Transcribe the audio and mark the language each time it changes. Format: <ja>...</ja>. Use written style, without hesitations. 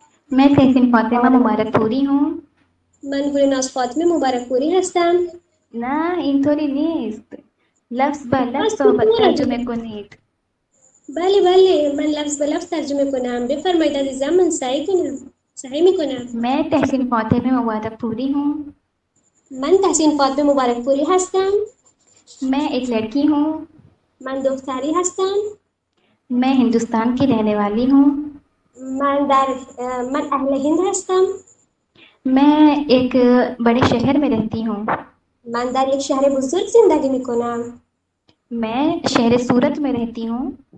<ur>میں تحسین فاطمہ مبارک پوری ہوں.</ur> <fa>من گلناز فاطمه مبارک پوری هستم. نه اینطوری نیست. لفظ به لفظ ترجمه کنید. بله من لفظ به لفظ ترجمه کنم. بفرمایید عزیزم، من سعی میکنم.</fa> <ur>میں تحسین فاطمہ مبارک پوری ہوں.</ur> <fa>من تحسین فاطمه مبارک پوری هستم.</fa> <ur>میں ایک لڑکی ہوں.</ur> <fa>من دختری هستم.</fa> <ur>میں ہندوستان کی رہنے والی ہوں.</ur> <fa>من اهل هند هستم.</fa> <ur>میں ایک بڑے شہر میں رہتی ہوں.</ur> <fa>من در یک شهر بزرگ زندگی میکنم.</fa> <ur>میں شہر سورت میں رہتی ہوں.</ur>